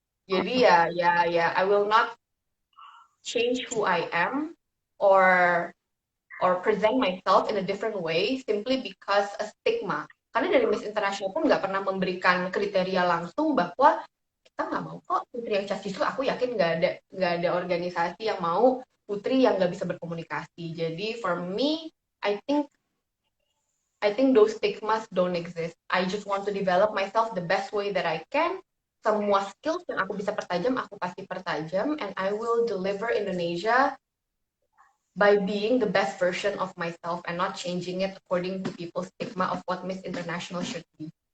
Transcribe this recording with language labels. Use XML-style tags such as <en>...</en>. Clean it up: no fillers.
<id>Jadi ya</id> <en>I will not change who I am or present myself in a different way simply because a stigma.</en> <id>Karena dari Miss International pun nggak pernah memberikan kriteria langsung bahwa kita nggak mau kok putri yang cas itu. Aku yakin nggak ada organisasi yang mau putri yang nggak bisa berkomunikasi. Jadi</id> <en>for me, I think those stigmas don't exist. I just want to develop myself the best way that I can.</en> <id>Semua skills yang aku bisa pertajam, aku pasti pertajam.</id> <en>And I will deliver Indonesia by being the best version of myself and not changing it according to people's stigma of what Miss International should be.</en>